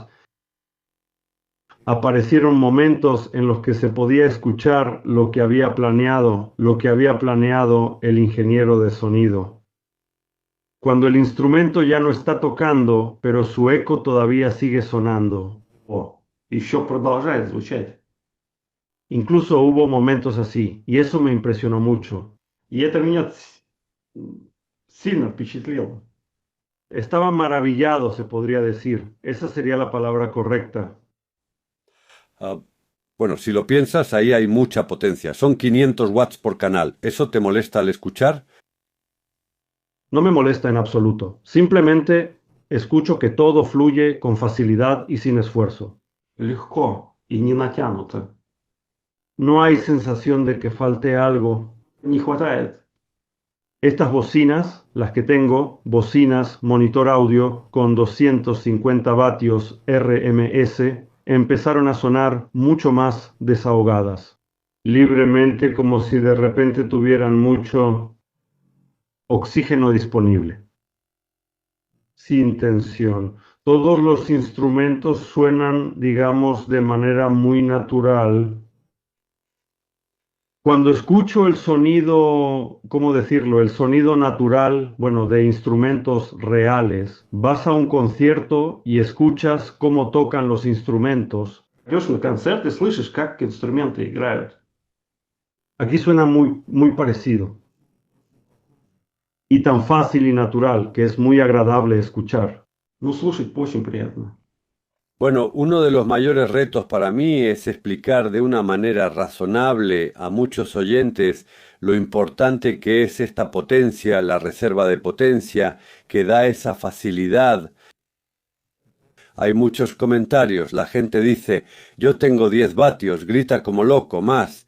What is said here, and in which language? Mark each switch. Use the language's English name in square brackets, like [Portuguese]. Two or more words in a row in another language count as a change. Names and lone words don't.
[Spanish] Aparecieron momentos en los que se podía escuchar lo que había planeado el ingeniero de sonido. Cuando el instrumento ya no está tocando, pero su eco todavía sigue sonando. [Russian] О, еще продолжает звучать. [Spanish] Incluso hubo momentos así, y eso me impresionó mucho. [Russian] И это меня сильно впечатлило. [Spanish] Estaba maravillado, se podría decir. Esa sería la palabra correcta. Ah, bueno, si lo piensas, ahí hay mucha potencia. Son 500 watts por canal. ¿Eso te molesta al escuchar? No me molesta en absoluto. Simplemente escucho que todo fluye con facilidad y sin esfuerzo. [Russian] Легко и не натянуто. [Spanish] No hay sensación de que falte algo. [Russian] Не хватает. [Spanish] Estas bocinas, las que tengo, bocinas monitor audio con 250 vatios RMS, empezaron a sonar mucho más desahogadas, libremente como si de repente tuvieran mucho oxígeno disponible. Sin tensión. Todos los instrumentos suenan, digamos, de manera muy natural. Cuando escucho el sonido, ¿cómo decirlo? El sonido natural, bueno, de instrumentos reales, vas a un concierto y escuchas cómo tocan los instrumentos. [Russian] Идешь на концерт и слышишь, как инструменты играют. [Spanish] Aquí suena muy, muy parecido. Y tan fácil y natural que es muy agradable escuchar. [Russian] Ну, слушать очень приятно. [Spanish] Bueno, uno de los mayores retos para mí es explicar de una manera razonable a muchos oyentes lo importante que es esta potencia, la reserva de potencia, que da esa facilidad. Hay muchos comentarios, la gente dice, yo tengo 10 vatios, grita como loco, más.